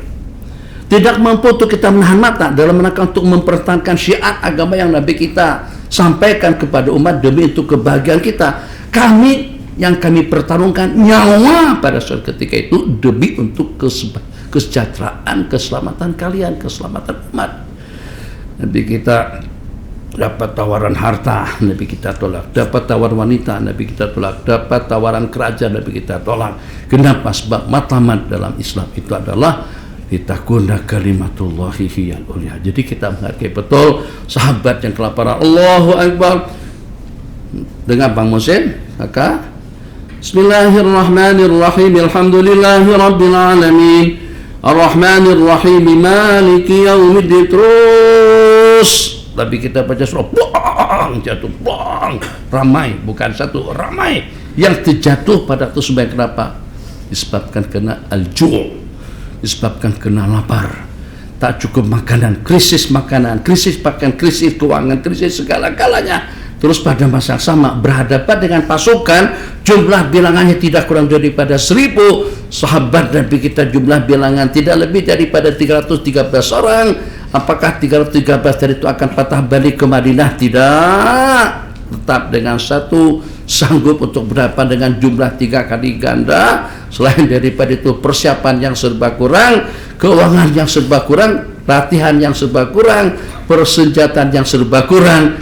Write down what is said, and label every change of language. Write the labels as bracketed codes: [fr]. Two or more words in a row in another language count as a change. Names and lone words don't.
[ms] Tidak mampu untuk kita menahan mata dalam rangka untuk mempertahankan syiar agama yang Nabi kita sampaikan kepada umat demi untuk kebahagiaan kita. Yang kami pertarungkan nyawa pada saat ketika itu demi untuk kesejahteraan, keselamatan kalian, keselamatan umat. Nabi kita dapat tawaran harta, Nabi kita tolak. Dapat tawaran wanita, Nabi kita tolak. Dapat tawaran kerajaan, Nabi kita tolak. Kenapa? Sebab matlamat dalam Islam itu adalah [ar] لتكون كلمة الله هي العليا. [ms] Jadi kita menghargai betul sahabat yang kelaparan. [ar] الله أكبر. [ms] Dengan Bang Musin, maka Bismillahirrahmanirrahim. [ar] الحمد لله رب العالمين. الرحمن الرحيم مالك يوم الدين. [ms] Terus tapi kita baca surah, bang, jatuh, bang, ramai, bukan satu, ramai yang terjatuh pada itu. Sebab kenapa? Disebabkan kena al-ju', disebabkan kena lapar, tak cukup makanan, krisis makanan, krisis pakaian, krisis keuangan, krisis segala-galanya. Terus pada masa yang sama berhadapan dengan pasukan jumlah bilangannya tidak kurang daripada 1000 sahabat Nabi kita, jumlah bilangan tidak lebih daripada 313 orang. Apakah 313 dari itu akan patah balik ke Madinah? Tidak. Tetap dengan satu sanggup untuk berhadapan dengan jumlah 3 kali ganda. Selain daripada itu persiapan yang serba kurang, keuangan yang serba kurang, latihan yang serba kurang, persenjataan yang serba kurang.